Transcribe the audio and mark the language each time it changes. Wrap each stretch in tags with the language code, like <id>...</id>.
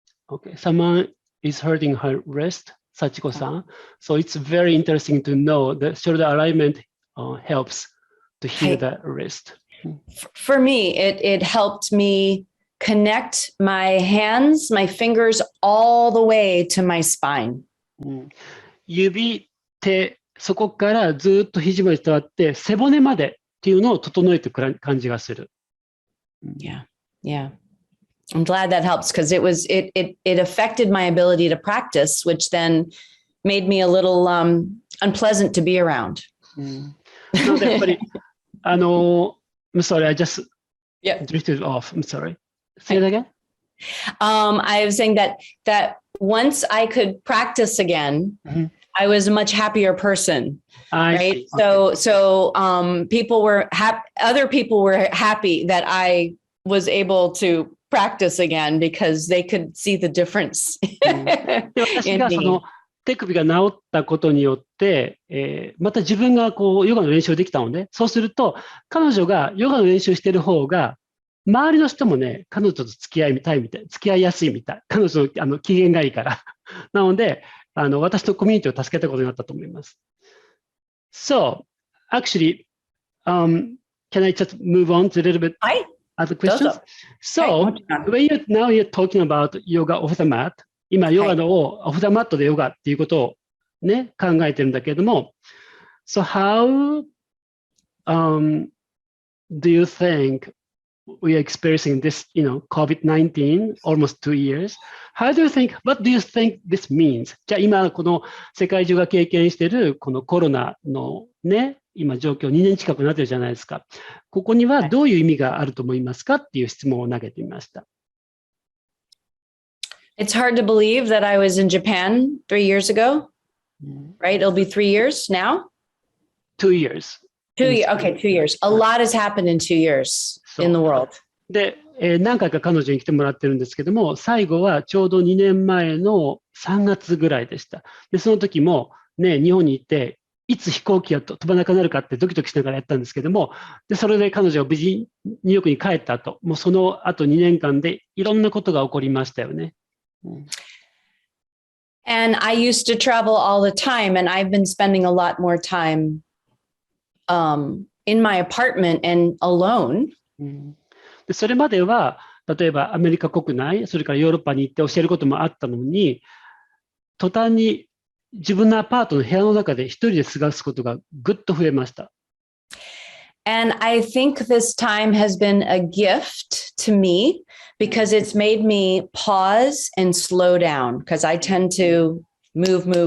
<en>Okay, someone is hurting her wrist, Sachiko-san. So it's very interesting to know that shoulder alignment helps to heal the wrist. For me, it helped me connect my hands, my fingers all the way to my spine.</en> <ja>指、手、そこからずっと肘まで伝わって背骨までっていうのを整えていく感じがする。</ja> <en>Yeah, yeah. I'm glad that helps, because it affected my ability to practice, which then made me a little unpleasant to be around.</en> <ja>なのでやっぱり</ja> <en>I'm sorry, I just drifted off. I'm sorry. Say it again. I was saying that once I could practice again, I was a much happier person. Right. Okay. So people were other people were happy that I was able to practice again because they could see the difference.</en> <ja>私がその手首が治ったことによって、また自分がこうヨガの練習できたので、そうすると彼女がヨガの練習してる方が周りの人もね、彼女と付き合いやすいみたい。彼女の機嫌がいいから。なので、私とコミュニティを助けたことになったと思います。</ja> <en>So, actually, can I just move on to a little bit other questions? So, now you're talking about yoga off the mat.</en> <ja>今、ヨガをオフザマットでヨガっていうことをね、考えてるんだけれども、</ja> <en>So, how do you think we are experiencing this, COVID-19, almost 2 years. What do you think this means?</en> <ja>じゃあ今この世界中が経験しているこのコロナのね、今状況2年近くなってるじゃないですか。ここにはどういう意味があると思いますかっていう質問を投げてみました。</ja> <en>It's hard to believe that I was in Japan 3 years ago, right? It'll be 3 years now. 2 years. 2 years. Okay, 2 years. A lot has happened in 2 years in the world.</en> <ja>で、何回か彼女に来てもらってるんですけども、最後はちょうど2年前の3月ぐらいでした。で、その時もね、日本に行って、いつ飛行機が飛ばなくなるかってドキドキしながらやったんですけども、で、それで彼女が無事ニューヨークに帰った後、もうその後2年間でいろんなことが起こりましたよね。</ja> <en>And I used to travel all the time, and I've been spending a lot more time in my apartment and alone.</en> <ja>でそれまでは、例えばアメリカ国内、それからヨーロッパに行って教えることもあったのに、途端に自分のアパートの部屋の中で一人で過ごすことがぐっと増えました。</ja> <en>And I think this time has been a gift to me because it's made me pause and slow down because I tend to move.</en>